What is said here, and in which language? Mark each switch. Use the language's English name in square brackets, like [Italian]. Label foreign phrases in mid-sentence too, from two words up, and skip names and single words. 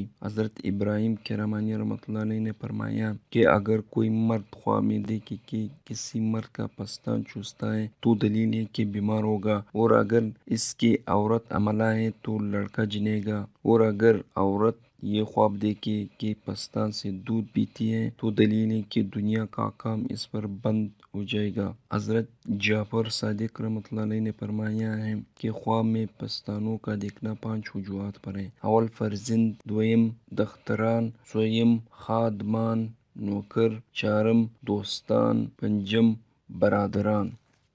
[Urdu] حضرت ابراہیم کرامانی رحمۃ اللہ علیہ نے فرمایا کہ اگر کوئی مرد خواب میں دیکھے کہ کسی مرد کا پستان چوستا ہے تو دلیل ہے کہ بیمار ہوگا، اور اگر اس کی عورت حاملہ ہے تو لڑکا جنے گا، اور اگر عورت یہ خواب دیکھے کہ پستان سے دودھ پیتی ہے تو دلیل ہے کہ دنیا کا کام اس پر بند ہو جائے گا۔ حضرت جعفر صادق رحمۃ اللہ علیہ نے فرمایا ہے کہ خواب میں پستانوں کا دیکھنا 5 وجوہات پر ہے: [Persian] اول فرزند، دویم دختران، سوم خادمان، نوکر، چارم دوستان، پنجم برادران۔